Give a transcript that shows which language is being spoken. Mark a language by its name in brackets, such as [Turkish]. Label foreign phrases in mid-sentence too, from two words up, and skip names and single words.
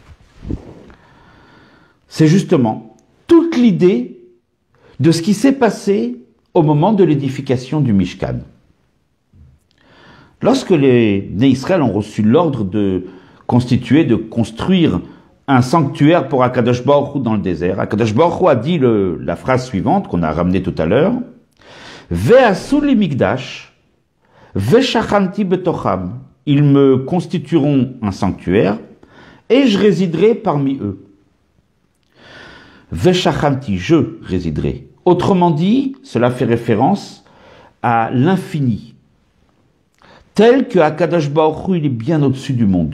[French] C'est justement toute l'idée de ce qui s'est passé au moment de l'édification du Mishkan. Lorsque les Bnei Israël ont reçu l'ordre de construire un sanctuaire pour Akadosh Baruch Hu dans le désert, Akadosh Baruch Hu a dit la phrase suivante qu'on a ramenée tout à l'heure: [Hebrew] ועשו לי מקדש ושכנתי בתוכם. [French] Ils me constitueront un sanctuaire et je résiderai parmi eux. Ve'shachanti, je résiderai. Autrement dit, cela fait référence à l'infini. Tel que Akadosh Baruch Hu, il est bien au-dessus du monde.